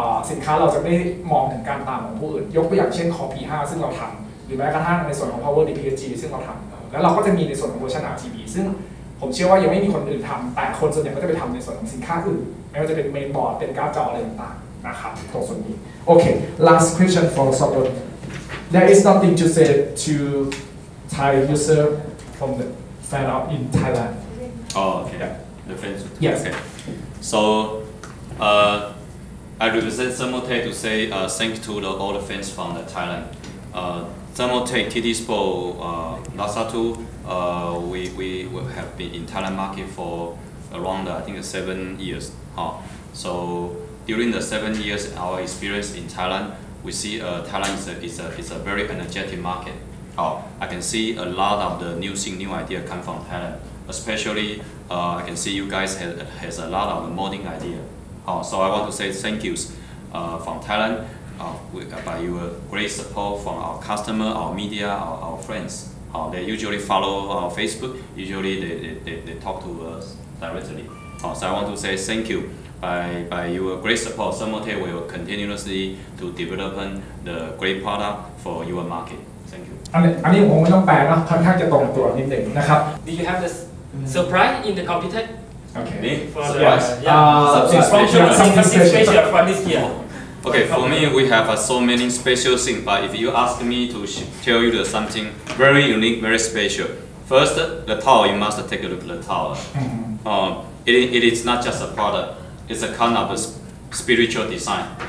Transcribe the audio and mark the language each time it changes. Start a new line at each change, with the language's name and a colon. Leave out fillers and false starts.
Thai: สินค้าเราจะไม่มองถึงการตามของผู้อื่นยกตัวอย่างเช่น Copy 5ซึ่งเราทำหรือแม้กระทั่งในส่วนของ Power DPG ซึ่งเราทำแล้วเราก็จะมีในส่วนของเวอร์ชัน RGB ซึ่งผมเชื่อว่ายังไม่มีคนอื่นทำแต่คนส่วนใหญ่ก็จะไปทำในส่วนของสินค้าอื่นไม่ว่าจะเป็นเมนบอร์ดเป็นการ์ดจออะไรต่างๆนะครับตรงส่วนนี้โอเค
English: last question for Sobon there is nothing to say to Thai user from the fan out in Thailand Oh, okay. Yeah. The friends. Yes. Okay. So, I represent Thermotech to say thank you to all the fans from Thailand. Thermotech, TT Sport, Lasatu, we have been in Thailand market for around I think 7 years. So during the 7 years our experience in Thailand, we see Thailand is a very energetic market. I can see a lot of the new thing, new idea come from Thailand. Especially, I can see you guys has a lot of modding idea. So I want to say thank yous from Thailand by your great support from our customer, our media, our friends. They usually follow our Facebook. Usually they talk to us directly. So I want to say thank you. By your great support, Thermaltake will continuously to develop the great product for your market. Thank you.
Thai: อันนี้ผมไม่ต้องแปลนะค่อนข้างจะตรงตัวนิดหนึ่งนะครับ
English: Do you have the surprise in the computer? Me? For Surprise? Something special for this year. Okay, for me we have so many special things, but if you ask me to tell you something very unique, very special. First, the tower, you must take a look at the tower. It is not just a product, it's a kind of a spiritual design.